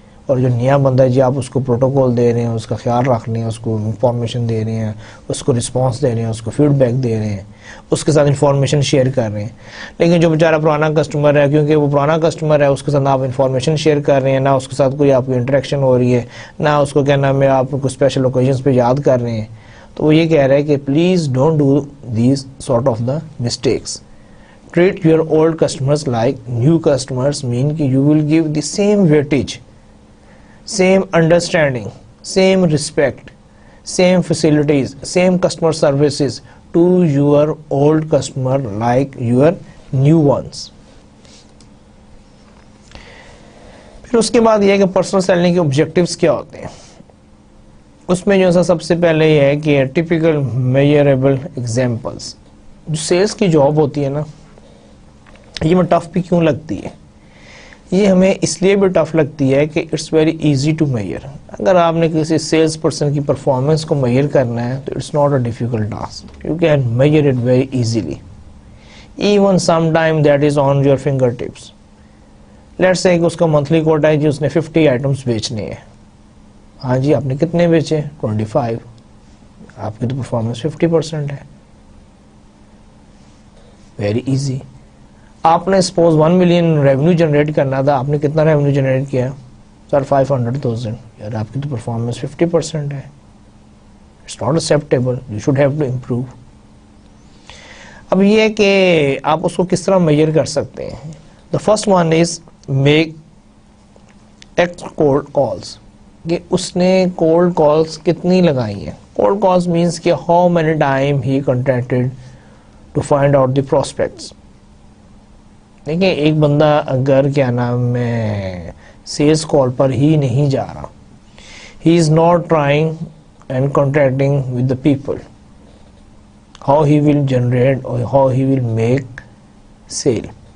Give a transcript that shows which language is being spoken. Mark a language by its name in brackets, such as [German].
[Urdu] اور جو نیا بندہ ہے جی آپ اس کو پروٹوکول دے رہے ہیں, اس کا خیال رکھ رہے ہیں, اس کو انفارمیشن دے رہے ہیں, اس کو رسپانس دے رہے ہیں, اس کو فیڈ بیک دے رہے ہیں, اس کے ساتھ انفارمیشن شیئر کر رہے ہیں. لیکن جو بیچارہ پرانا کسٹمر ہے, کیونکہ وہ پرانا کسٹمر ہے, اس کے ساتھ آپ انفارمیشن شیئر کر رہے ہیں, نہ اس کے ساتھ کوئی آپ کی انٹریکشن ہو رہی ہے, نہ اس کو کیا نام ہے آپ کو اسپیشل اوکیزنس پہ یاد کر رہے ہیں. تو وہ یہ کہہ رہا ہے کہ [English] Please don't do these sort of the mistakes. Treat your old customers like new customers mean کہ you will give the same weightage, same understanding, same respect, same facilities, same customer services to your old customer like your new ones. [Urdu] پھر اس کے بعد یہ ہے کہ personal selling کے objectives کیا ہوتے ہیں. اس میں جو ہے سب سے پہلے یہ ہے کہ [English] Typical measurable examples. [Urdu] جو سیلس کی جاب ہوتی ہے نا، یہ میں ٹف بھی کیوں لگتی ہے؟ یہ ہمیں اس لیے بھی ٹف لگتی ہے کہ [English] It's very easy to measure. [Urdu] اگر آپ نے کسی سیلس پرسن کی پرفارمنس کو میئر کرنا ہے تو [English] It's not a difficult task. You can measure it very easily. [Urdu] Even some time [English] That is on your finger tips. Let's say [Urdu] کہ اس کا منتھلی کوٹا ہے جی، اس نے 50 آئٹمس بیچنے ہیں. ہاں جی، آپ نے کتنے بیچے؟ 25. آپ کی تو پرفارمنس 50% ہے. [English] Very easy. [Urdu] آپ نے سپوز 1 ملین ریونیو جنریٹ کرنا تھا، آپ نے کتنا ریونیو جنریٹ کیا؟ سر 500,000. یار آپ کی تو پرفارمنس 50% ہے. [English] It's not acceptable. You should have to improve. [Urdu] اب یہ ہے کہ آپ اس کو کس طرح میئر کر سکتے ہیں. [English] The first one is make text cold calls. [Urdu] کہ اس نے کولڈ کالس کتنی لگائی ہیں. کولڈ کالس مینس کہ [English] How many time he contacted to find out the prospects. [Urdu] دیکھیں، ایک بندہ اگر کیا نام ہے سیلس کال پر ہی نہیں جا رہا، [English] He is not trying and contacting with the people, how he will generate اور how he will make sale.